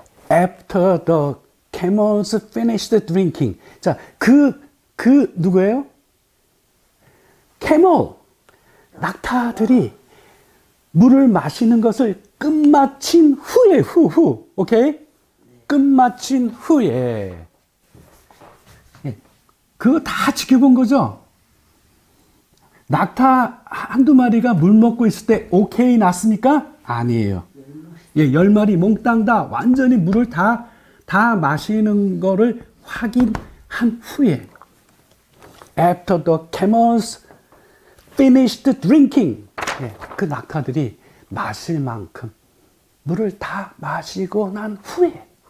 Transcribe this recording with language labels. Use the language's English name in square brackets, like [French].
[English] After the camels finished drinking. [Korean] 자, 누구예요? 캐멀, 낙타들이 물을 마시는 것을 끝마친 후에, 오케이? 끝마친 후에. 예, 그거 다 지켜본 거죠? 낙타 한두 마리가 물 먹고 있을 때 오케이 났습니까? 아니에요. 예, 10마리 몽땅 다 완전히 물을 다 마시는 거를 확인한 후에. [English] After the camels finished drinking. [Korean] 예, 그 낙타들이 마실 만큼 물을 다 마시고 난 후에.